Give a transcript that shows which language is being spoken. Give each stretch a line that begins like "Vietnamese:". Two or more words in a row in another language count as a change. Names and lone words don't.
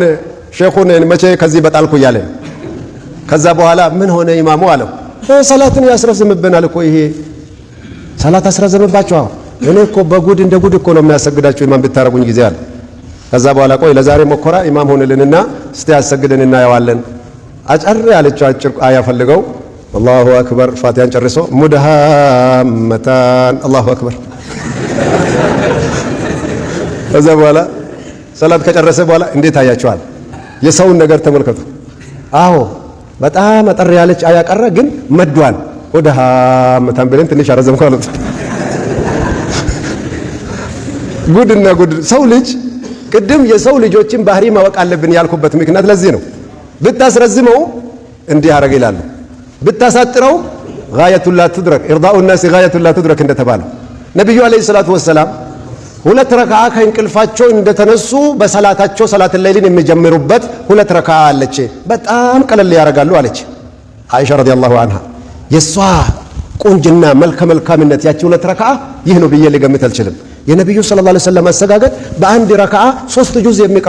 Amharic: ሼኹን መቼ ከዚህ በጣልኩ ይያለ ከዛ በኋላ ምን ሆነ ኢማሙ አለው ሰላትን ያስረዝምብናል እኮ ይሄ ሰላት አስረዝምባቸው እኔ እኮ በጉድ እንደ ጉድ እኮ ነው የሚያሰግዳቸው ኢማም ብታረጉኝ ጊዜ አለ ከዛ በኋላ ቆይ ለዛሬ መኮራ ኢማም ሆነልንና እስቲ ያሰግደንና ያዋለን አጭር ያለችው አጭር አያ ፈልገው
Arabic: الله أكبر فاتحة
Amharic: ጨርሶ
Arabic: مدهامتان الله أكبر
Amharic: ከዛ በኋላ ሰላት ከጨረሰ በኋላ እንዴት አያችኋል የሰውን ነገር ተመልከቱ አዎ በጣም አጠር ያለች አያ ቀረ ግን መዷል ወደሃመታን ብለን ትንሽ አረዘምኩ አሉት ጉድና ጉድ ሰው ልጅ ቅድም የሰው ልጆችን ባህሪ ማወቅ አለብን ያልኩበት ምክንያት ለዚህ ነው ብታስረዝመው እንዲህ አረግ ይላሉ ብታሳጥረው
Arabic: غاية لا تدرك إرضاء الناس غاية لا تدرك
Amharic: እንደተባለ ነብዩ
Arabic: عليه الصلاة والسلام
Amharic: ሁለት ረካዓ ከእንቅልፋቸው እንደተነሱ በሰላታቸው ሰላት ለይልን የሚጀምሩበት ሁለት ረካዓ አለች በጣም ቀለል ያረጋሉ አለች አይሻ
Arabic: رضي الله عنها
Amharic: የሷ ቁንጅና መልካምነት ያቺ ሁለት ረካዓ ይህ ነው ብዬ ልገምት አልችልም የነብዩ
Arabic: صلى الله عليه وسلم
Amharic: አሰጋገድ በአንድ ረካዓ 3 ጁዝ የሚቀሩ